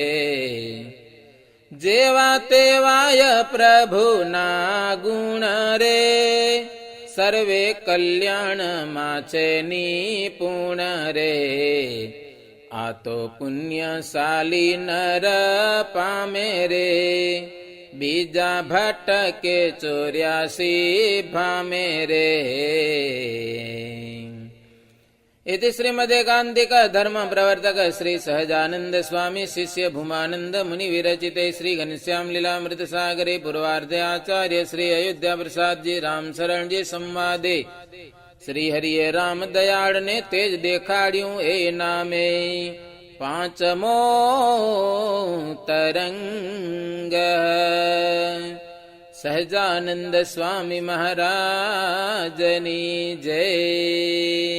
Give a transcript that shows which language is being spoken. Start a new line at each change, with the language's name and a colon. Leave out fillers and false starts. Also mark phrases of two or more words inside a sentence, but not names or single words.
Gujarati: જેવા તેવાય પ્રભુના ગુણ રે, સર્વે કલ્યાણમાં છે નિપુણ રે, આ તો પુણ્યશાલી નર પામે રે, બીજા ભટકે 84 ભામે રે.
Sanskrit: इति श्रीमदेकान्तिक धर्म प्रवर्तक श्री सहजानंद स्वामी शिष्य भूमानंद मुनि विरचिते श्री घनश्याम लीलामृत सागरे पूर्वार्धे आचार्य श्री अयोध्या प्रसाद जी राम शरण जी संवादे श्री हरिये राम दयाळ
Gujarati: ને તેજ દેખાડ્યું એ નામે પાંચમો તરંગ. સહજાનંદ સ્વામી મહારાજની જય.